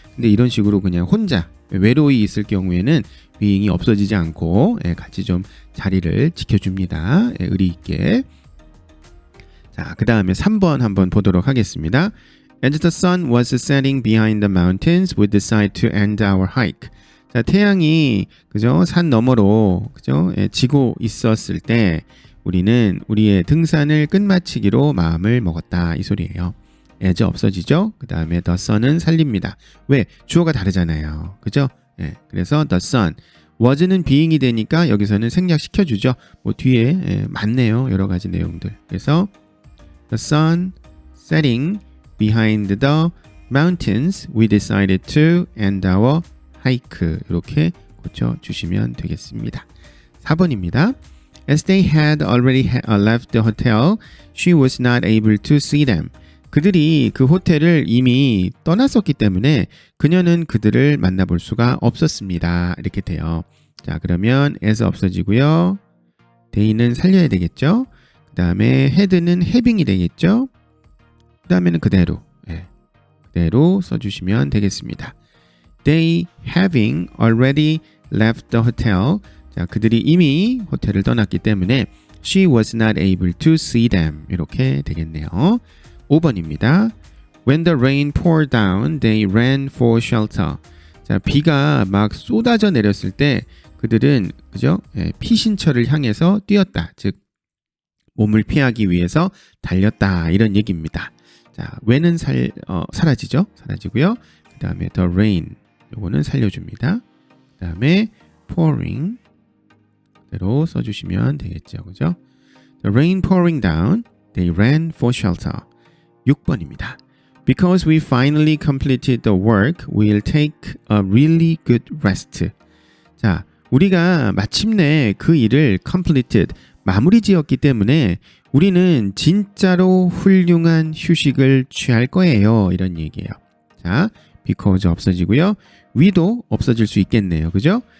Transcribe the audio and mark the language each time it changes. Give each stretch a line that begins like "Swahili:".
Korean: 근데 이런 식으로 그냥 혼자 외로이 있을 경우에는 being이 없어지지 않고 같이 좀 자리를 지켜줍니다. 의리 있게. 자, 그 다음에 3번 한번 보도록 하겠습니다.
English: As the sun was setting behind the mountains, we decided to end our hike.
Korean: 자, 태양이 그죠? 산 너머로 그죠? 지고 있었을 때 우리는 우리의 등산을 끝마치기로 마음을 먹었다. 이 소리예요. as 없어지죠? 그 다음에 the sun은 살립니다. 왜? 주어가 다르잖아요. 그죠? 그래서 the sun was는 being이 되니까 여기서는 생략시켜주죠. 뭐 뒤에 많네요. 여러 가지 내용들.
English: 그래서 the sun setting behind the mountains, we decided to end our hike.
Korean: 이렇게 고쳐주시면 되겠습니다. 4번입니다.
English: As they had already left the hotel, she was not able to see them.
Korean: 그들이 그 호텔을 이미 떠났었기 때문에 그녀는 그들을 만나볼 수가 없었습니다. 이렇게 돼요. 자, 그러면 as 없어지고요. they는 살려야 되겠죠. 그 다음에 had는 having이 되겠죠. 그 다음에는 그대로 그대로 써주시면 되겠습니다.
English: They having already left the hotel.
Korean: 자, 그들이 이미 호텔을 떠났기 때문에
English: she was not able to see them.
Korean: 이렇게 되겠네요. 5번입니다.
English: When the rain poured down, they ran for shelter.
Korean: 자, 비가 막 쏟아져 내렸을 때 그들은 그죠? 피신처를 향해서 뛰었다. 즉 몸을 피하기 위해서 달렸다. 이런 얘기입니다. 자, when은 사라지죠? 사라지고요. 그 다음에 the rain 요거는 살려줍니다. 그 다음에 pouring 대로 써주시면 되겠죠. 그죠?
English: The rain pouring down, they ran for shelter.
Korean: 6번입니다.
English: Because we finally completed the work, we'll take a really good rest.
Korean: 자, 우리가 마침내 그 일을 completed, 마무리 지었기 때문에 우리는 진짜로 훌륭한 휴식을 취할 거예요. 이런 얘기예요. 자, because 없어지고요. we도 없어질 수 있겠네요. 그죠?